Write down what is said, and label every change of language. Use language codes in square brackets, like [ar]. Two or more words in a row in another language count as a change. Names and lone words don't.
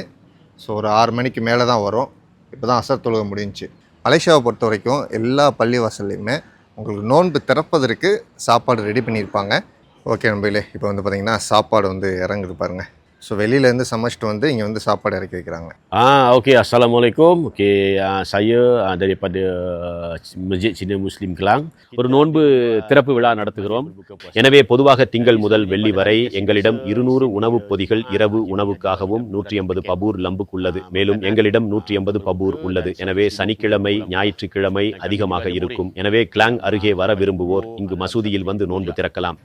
[ta] ஸோ ஒரு 6 மணிக்கு மேலே தான் வரும். இப்போ தான் அசர் தொழுக முடிஞ்சிச்சு. மலேசியாவை பொறுத்த வரைக்கும் எல்லா பள்ளிவாசல்லையுமே உங்களுக்கு நோன்பு திறப்பதற்கு சாப்பாடு ரெடி பண்ணியிருப்பாங்க. ஓகே நண்பர்களே, இப்போ பார்த்திங்கன்னா சாப்பாடு இறங்குது பாருங்கள். ஸோ வெளியிலேருந்து சமைச்சிட்டு இங்கே சாப்பாடு இறக்கி வைக்கிறாங்க. [ms] Okey, Assalamualaikum. Okey, saya daripada Masjid Cina Muslim Kelang [ta] ஒரு நோன்பு திறப்பு விழா நடத்துகிறோம். எனவே பொதுவாக திங்கள் முதல் வெள்ளி வரை எங்களிடம் 200 உணவுப் பொதிகள் இரவு உணவுக்காகவும் 180 பபூர் லம்புக்கு உள்ளது. மேலும் எங்களிடம் 180 பபூர் உள்ளது. எனவே சனிக்கிழமை ஞாயிற்றுக்கிழமை அதிகமாக இருக்கும். எனவே கிளாங் அருகே வர விரும்புவோர் இங்கு மசூதியில் நோன்பு திறக்கலாம்.